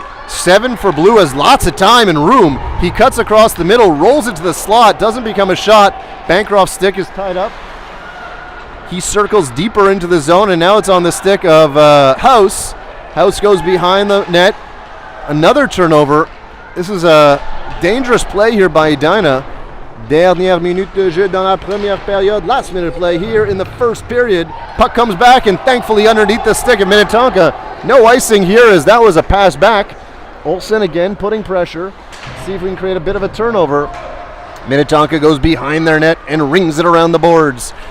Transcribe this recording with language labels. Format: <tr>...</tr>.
<en>7 for blue, has lots of time and room. He cuts across the middle, rolls it to the slot, doesn't become a shot. Bancroft's stick is tied up. He circles deeper into the zone, and now it's on the stick of House. House goes behind the net. Another turnover. This is a dangerous play here by Edina.</en> <fr>Dernière minute de jeu dans la première période.</fr> <en>Last minute play here in the first period. Puck comes back and thankfully underneath the stick of Minnetonka. No icing here as that was a pass back. Olsen again putting pressure. See if we can create a bit of a turnover. Minnetonka goes behind their net and rings it around the boards.</en>